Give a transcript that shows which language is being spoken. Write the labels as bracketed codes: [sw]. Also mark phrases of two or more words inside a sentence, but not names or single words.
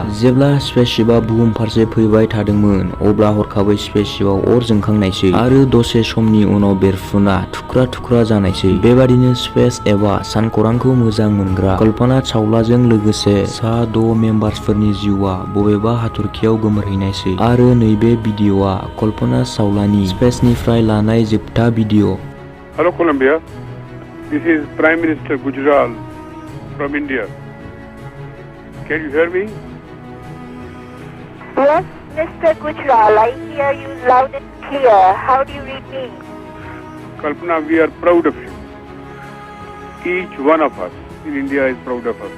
[brx] जेब्ला स्पेसशिपआ बुहुम फारसे फैबाय थादोंमोन, अब्ला हरखाबै स्पेसशिपआव अर जोंखांनायसै आरो दसे समनि उनाव बेरफ्रुना थुख्रा थुख्रा जानायसै। बेबादिनो स्पेस एबा सानखरांखौ मोजां मोनग्रा कल्पना चावलाजों लोगोसे सा 6 मेम्बार्सफोरनि जिउआ बबेबा हाथरखियाव गोमोरहैनायसै। आरो नैबे भिडिअ'आ कल्पना चावलानि स्पेसनिफ्राय लानाय जोबथा भिडिअ'। [en] Hello Colombia, this is Prime Minister Gujral from India. Can you hear me? Yes, Mr. Gujral, I hear you loud and clear. How do you read me? Kalpana, we are proud of you. Each one of us in India is proud of us.